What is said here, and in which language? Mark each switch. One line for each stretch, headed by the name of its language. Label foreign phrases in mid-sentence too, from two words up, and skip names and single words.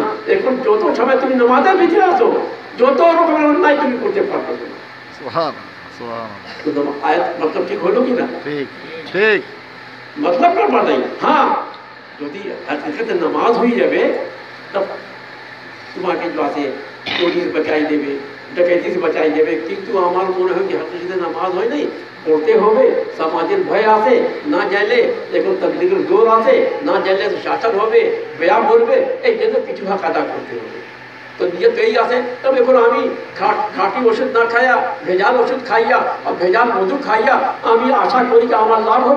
Bangla: এখন যত সময় তুমি নামাজের ভিতরে আছো যত রকমের অন্যায় তুমি করতে পারবে না। সুবহান সুবহান। তো আয়াত मतलब ঠিক হলো কি না? ঠিক ঠিক मतलब গড়বড় নাই। হ্যাঁ, যদি হাকিকতে নামাজ হয়ে যাবে তব তোমাকে जो আছে
Hindi: चोरी से बचाई देवे, डकैती से बचाई देवे।
Bangla: किंतु আমার মনে হয় কি হাকিকতে নামাজ হয় নাই, পড়তে হবে, সমাজের ভয় আছে, না জানলে এখন তাবলীগের জোর আছে, না জানলে তো শাসন হবে, বেয়া বলবে, এই জন্য কিছু হক আদা করতে হবে। তো নিয়ত এই আছে। তবে এখন আমি খাঁটি ওষুধ না খাইয়া ভেজাল ওষুধ খাইয়া আর ভেজাল মধু খাইয়া আমি আশা করি যে আমার লাভ হবে